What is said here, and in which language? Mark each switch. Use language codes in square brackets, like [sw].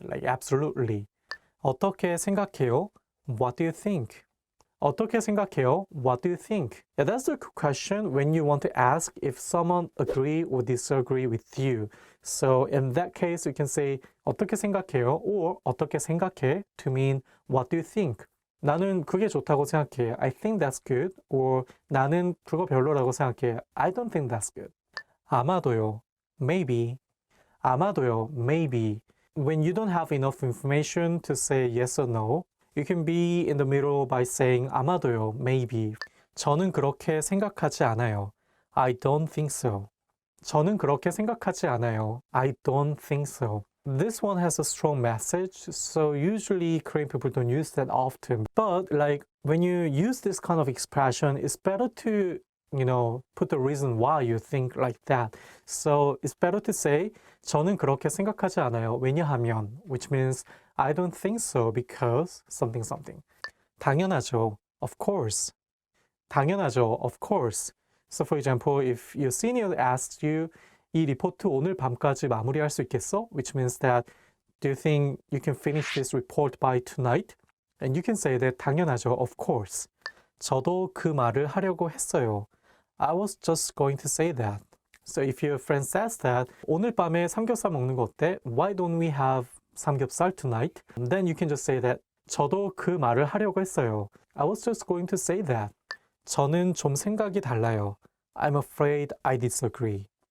[en] Like, absolutely. [ko] 어떻게 생각해요? [en] What do you think? [ko] 어떻게 생각해요? [en] What do you think? Yeah, that's the question when you want to ask if someone agree or disagree with you. So in that case, you can say [ko] 어떻게 생각해요? Or 어떻게 생각해? [en] To mean what do you think? [ko] 나는 그게 좋다고 생각해. [en] I think that's good. [ko] Or 나는 그거 별로라고 생각해. [en] I don't think that's good. [ko] 아마도요. [en] Maybe. 아마도요. Maybe. When you don't have enough information to say yes or no, you can be in the middle by saying [ko] 아마도요, [en] maybe. [ko] 저는 그렇게 생각하지 않아요. [en] I don't think so. [ko] 저는 그렇게 생각하지 않아요. [en] I don't think so. This one has a strong message, so usually Korean people don't use that often. But like when you use this kind of expression, it's better to, put the reason why you think like that. So it's better to say [ko] 저는 그렇게 생각하지 않아요. [en] 왜냐하면, which means I don't think so because something. [ko] 당연하죠. [en] Of course. 당연하죠. Of course. So for example, if your senior asks you, [ko] 이 리포트 오늘 밤까지 마무리할 수 있겠어? [en] Which means that, do you think you can finish this report by tonight? And you can say that [ko] 당연하죠. [en] Of course. [ko] 저도 그 말을 하려고 했어요. [en] I was just going to say that. So if your friend says that, [ko] 오늘 밤에 삼겹살 먹는 거 어때? [en] Why don't we have 삼겹살 tonight? Then you can just say that [ko] 저도 그 말을 하려고 했어요. [en] I was just going to say that. [ko] 저는 좀 생각이 달라요. [en] I'm afraid I disagree.